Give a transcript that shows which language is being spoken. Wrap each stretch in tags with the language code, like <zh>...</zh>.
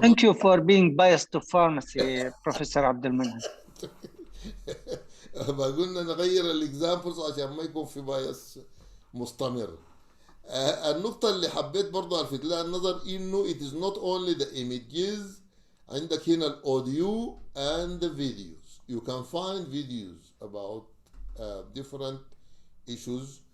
<en>Thank you for being biased to pharmacy, Professor عبد المنعم.</en> <ar>ما قلنا نغير الاكزامبلز عشان ما يكون في بايس مستمر. النقطة اللي حبيت برضه الفت لها النظر انه</ar> <en>it is not only the images.</en> <ar>عندك هنا الاوديو</ar> <en>and the videos. You can find videos about different issues.</en>